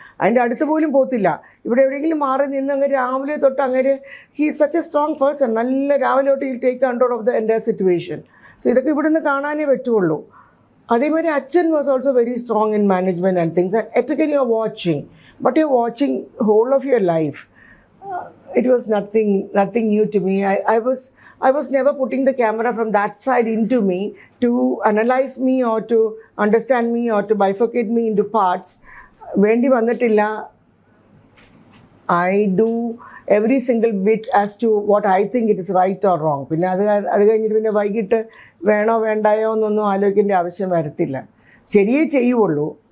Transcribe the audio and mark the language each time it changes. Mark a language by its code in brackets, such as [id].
[ml] അതിൻ്റെ അടുത്ത് പോലും പോകത്തില്ല. ഇവിടെ എവിടെയെങ്കിലും മാറി നിന്ന് അങ്ങനെ രാവിലെ തൊട്ട് അങ്ങനെ [en] He such a strong person. [ml] നല്ല രാവിലെ തൊട്ട് [en] He'll take control of the entire situation. [ml] So ഇതൊക്കെ ഇവിടെ നിന്ന് കാണാനേ പറ്റുള്ളൂ. [en] അതേമാതിരി അച്ഛൻ was also very strong in management and things. എറ്റക്കൻ you are watching, but you are watching whole of your life. It was nothing new to me. I was never putting the camera from that side into me to analyze me or to understand me or to bifurcate me into parts. [ml] Vendi vannattilla. [en] I do every single bit as to what I think it is right or wrong. [ml] പിന്നെ അത് കഴിഞ്ഞിട്ട് പിന്നെ വൈകിട്ട് വേണോ വേണ്ടായോ എന്നൊന്നും ആലോചിക്കേണ്ട ആവശ്യം വരത്തില്ല. ശരിയേ ചെയ്യുള്ളൂ.